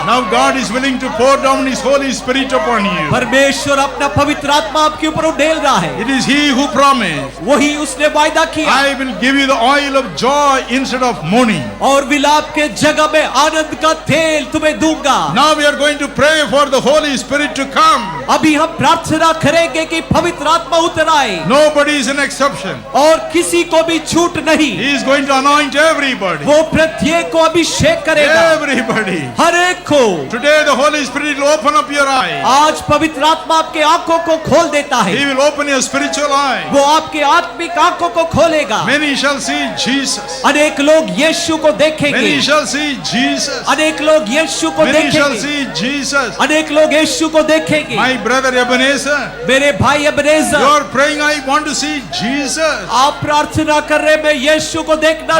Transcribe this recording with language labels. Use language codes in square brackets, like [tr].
[en] Now God is willing to pour down His Holy Spirit upon you. [hi] परमेश्वर अपना पवित्र आत्मा आपके ऊपर उड़ेल रहा है। [en] It is He who promised, [hi] वही उसने वायदा किया, [en] I will give you the oil of joy instead of mourning. [hi] और विलाप के जगह में आनंद का तेल तुम्हें दूंगा। [en] Now we are going to pray for the Holy Spirit to come. [hi] अभी हम प्रार्थना करेंगे कि पवित्र आत्मा उतर आए, [en] Nobody is an exception. [hi] और किसी को भी छूट नहीं। [en] He is going to anoint everybody. [hi] वो प्रत्येक को अभिषेक करेगा, [en] Everybody. [hi] हर एक को। [en] Today the Holy Spirit will open up your eyes. [hi] आज पवित्र आत्मा आपके आंखों को खोल देता है, [en] He will open your spiritual eye. [hi] वो आपके आत्मिक आंखों को खोलेगा। [en] Many shall see Jesus. [hi] अनेक लोग यीशु को देखेंगे, [en] Many shall see Jesus. [hi] अनेक लोग यीशु को [en] Many shall [hi] देखेंगे, [en] see Jesus. [hi] अनेक लोग यीशु को देखेंगे। [en] My brother Ebenezer, [hi] मेरे भाई [en] you [hi] अबनेज़र, [en] are praying, I want to see Jesus. [hi] आप प्रार्थना कर रहे, मैं यीशु को देखना